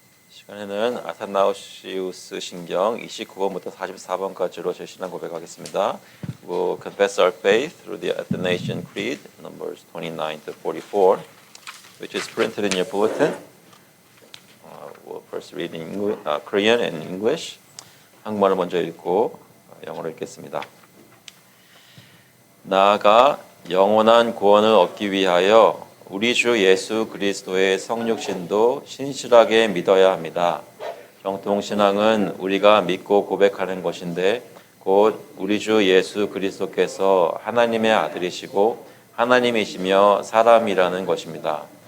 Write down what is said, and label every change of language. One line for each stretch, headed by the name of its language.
Korean: 시간에는 아타나우시우스 신경 29번부터 44번까지로 제 신앙 고백하겠습니다.
English: We'll confess our faith through the Athanasian Creed, numbers 29 to 44, which is printed in your bulletin. We'll first read in Korean and English.
Korean: 한국말을 먼저 읽고 영어로 읽겠습니다. 나아가 영원한 구원을 얻기 위하여 우리 주 예수 그리스도의 성육신도 신실하게 믿어야 합니다. 정통신앙은 우리가 믿고 고백하는 것인데 곧 우리 주 예수 그리스도께서 하나님의 아들이시고 하나님이시며 사람이라는 것입니다.